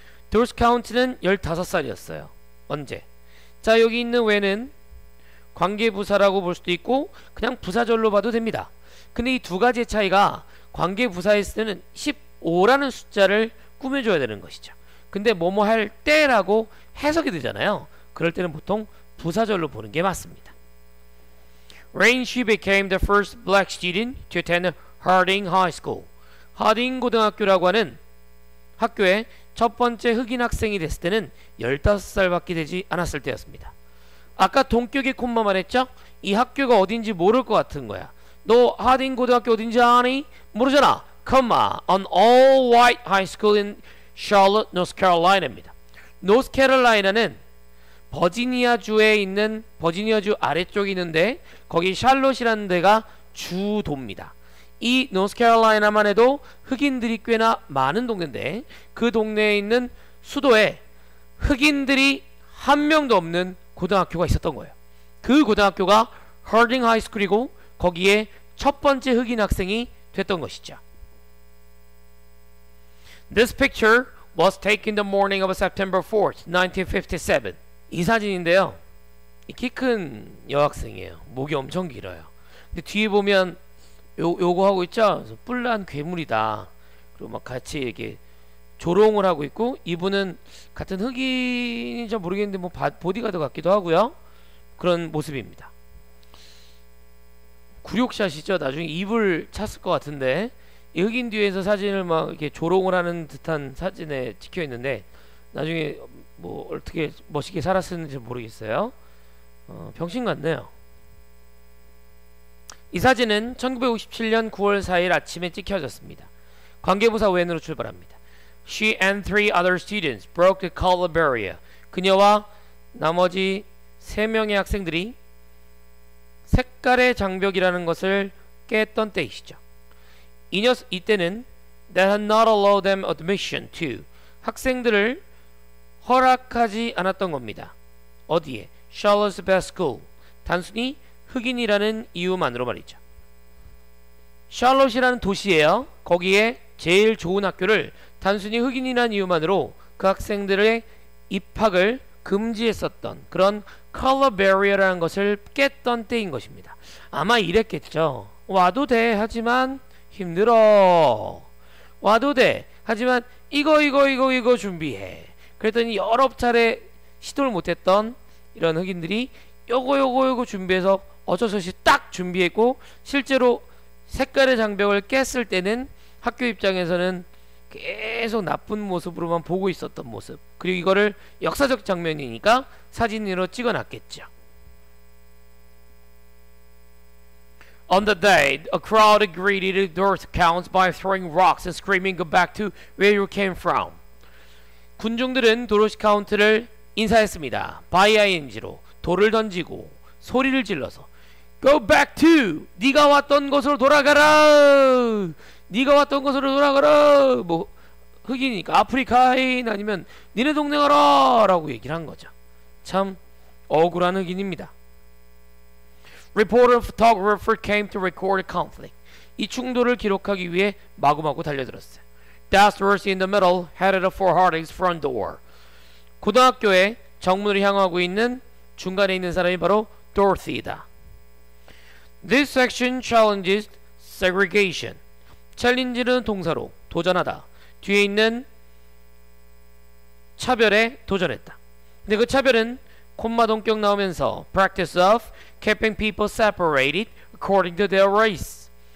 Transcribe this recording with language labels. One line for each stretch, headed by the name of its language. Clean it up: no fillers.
Korean: 도스 카운트는 15살이었어요. 언제? 자, 여기 있는 외는 관계부사라고 볼 수도 있고 그냥 부사절로 봐도 됩니다. 근데 이 두 가지의 차이가, 관계부사에 있을 때는 15라는 숫자를 꾸며줘야 되는 것이죠. 근데 뭐뭐 할 때라고 해석이 되잖아요. 그럴 때는 보통 부사절로 보는 게 맞습니다.
English: Rain, she became the first black student to attend Harding High School.
Korean: 하딩 고등학교라고 하는 학교에 첫 번째 흑인 학생이 됐을 때는 15살밖에 되지 않았을 때였습니다. 아까 동격의 콤마 말했죠? 이 학교가 어딘지 모를 것 같은 거야. 너 하딩 고등학교 어딘지 아니? 모르잖아.
English: 콤마 an all white high school in Charlotte, North Carolina입니다.
Korean: 노스캐롤라이나는 버지니아주에 있는, 버지니아주 아래쪽에 있는데 거기 샬롯이라는 데가 주도입니다. 이 노스캐롤라이나만 해도 흑인들이 꽤나 많은 동네인데 그 동네에 있는 수도에 흑인들이 한 명도 없는 고등학교가 있었던 거예요. 그 고등학교가 하딩 하이스쿨이고 거기에 첫 번째 흑인 학생이 됐던 것이죠.
English: This picture was taken the morning of September 4th, 1957.
Korean: 이 사진인데요. 키 큰 여학생이에요. 목이 엄청 길어요. 근데 뒤에 보면 요거 하고 있죠? 뿔난 괴물이다. 그리고 막 같이 이렇게 조롱을 하고 있고, 이분은 같은 흑인인지 모르겠는데 뭐 보디가드 같기도 하고요. 그런 모습입니다. 굴욕샷이죠. 나중에 입을 찼을 것 같은데 이 흑인 뒤에서 사진을 막 이렇게 조롱을 하는 듯한 사진에 찍혀 있는데 나중에 뭐 어떻게 멋있게 살았는지 모르겠어요. 병신 같네요. 이 사진은 1957년 9월 4일 아침에 찍혀졌습니다. 관계부사 웬으로 출발합니다.
English: She and three other students broke the color barrier.
Korean: 그녀와 나머지 3명의 학생들이 색깔의 장벽이라는 것을 깼던 때이시죠. 이때는
English: that had not allowed them admission to.
Korean: 학생들을 허락하지 않았던 겁니다. 어디에?
English: Charlotte's best school.
Korean: 단순히 흑인이라는 이유만으로 말이죠. 샬롯이라는 도시예요. 거기에 제일 좋은 학교를 단순히 흑인이라는 이유만으로 그 학생들의 입학을 금지했었던 그런 컬러 베리어라는 것을 깼던 때인 것입니다. 아마 이랬겠죠. 와도 돼. 하지만 힘들어. 와도 돼. 하지만 이거 준비해. 그랬더니 여러 차례 시도를 못했던 이런 흑인들이 요거 준비해서 어쩔 수 없이 딱 준비했고, 실제로 색깔의 장벽을 깼을 때는 학교 입장에서는 계속 나쁜 모습으로만 보고 있었던 모습, 그리고 이거를 역사적 장면이니까 사진으로 찍어놨겠죠.
English: On the day, a crowd greeted Dorothy Counts by throwing rocks and screaming, "Go back to where you came from."
Korean: 군중들은 도로시 카운트를 인사했습니다. by ing로 돌을 던지고 소리를 질러서
English: Go back to!
Korean: 네가 왔던 곳으로 돌아가라! 네가 왔던 곳으로 돌아가라! 뭐 흑인이니까 아프리카인 아니면 니네 동네 가라! 라고 얘기를 한 거죠. 참 억울한 흑인입니다.
English: Reporter and photographer came to record the conflict.
Korean: 이 충돌을 기록하기 위해 마구마구 달려들었어요.
English: That's Dorothy in the middle, headed for Harding's front door.
Korean: 고등학교에 정문을 향하고 있는 중간에 있는 사람이 바로 Dorothy이다.
English: This section challenges segregation.
Korean: 챌린지는 동사로 도전하다. 뒤에 있는 차별에 도전했다. 근데 그 차별은 콤마 동격 나오면서
English: practice of keeping people separated according to their race.